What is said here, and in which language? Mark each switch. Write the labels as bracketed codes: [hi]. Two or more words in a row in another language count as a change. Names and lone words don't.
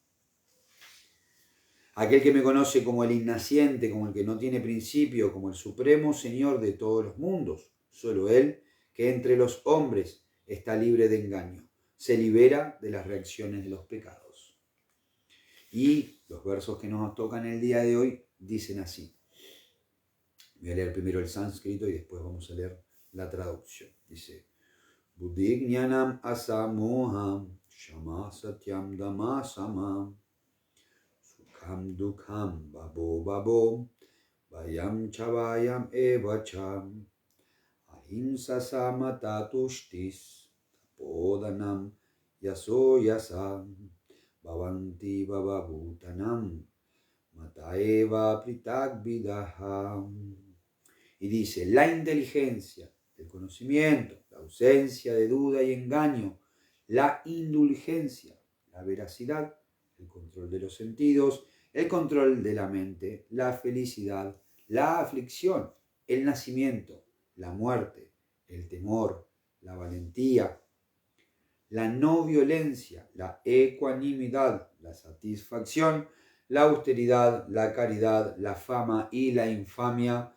[es] Aquel que me conoce como el innaciente, como el que no tiene principio, como el supremo Señor de todos los mundos, solo Él, que entre los hombres está libre de engaño, se libera de las reacciones de los pecados. Y los versos que nos tocan el día de hoy dicen así. Voy a leer primero el sánscrito y después vamos a leer la traducción. Dice, [sa] बुद्धि ज्ञानम् असम्मोहम् क्षमा सत्यम् दम शमम् सुखम् दुःखम् भवो भावो भयम् चाभयम् एव च अहिंसा समता तुष्टिस् तपोदानम् यशो ऽयशः भवन्ति भावाभूतानाम् मत्तएव पृथक् विधाः. [es] Y dice, la inteligencia, el conocimiento, la ausencia de duda y engaño, la indulgencia, la veracidad, el control de los sentidos, el control de la mente, la felicidad, la aflicción, el nacimiento, la muerte, el temor, la valentía, la no violencia, la ecuanimidad, la satisfacción, la austeridad, la caridad, la fama y la infamia.